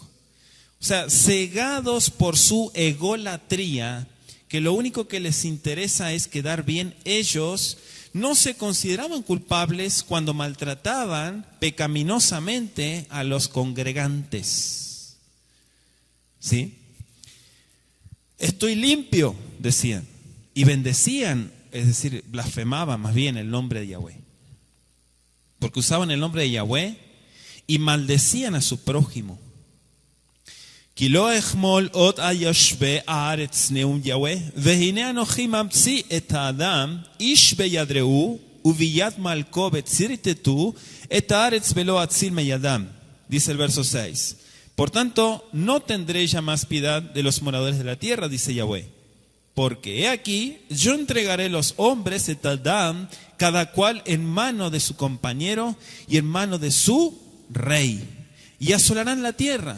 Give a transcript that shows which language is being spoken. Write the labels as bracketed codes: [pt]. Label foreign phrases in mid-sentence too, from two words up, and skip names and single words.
[es] O sea, cegados por su egolatría, que lo único que les interesa es quedar bien ellos, no se consideraban culpables cuando maltrataban pecaminosamente a los congregantes. ¿Sí? Estoy limpio, decían. Y bendecían, es decir, blasfemaban más bien el nombre de Yahweh. Porque usaban el nombre de Yahweh y maldecían a su prójimo. [he] כי לא אחמול עוד היושבי הארץ נאום יהוה, והנה אנוכי ממציא את האדם, איש בידרעו, וביד מלכו בצרטטו, את הארץ ולא אציל מידם. [es] Dice el verso 6. Por tanto, no tendré ya más piedad de los moradores de la tierra, dice Yahweh. Porque he aquí, yo entregaré los hombres de Adam, cada cual en mano de su compañero y en mano de su rey, y asolarán la tierra.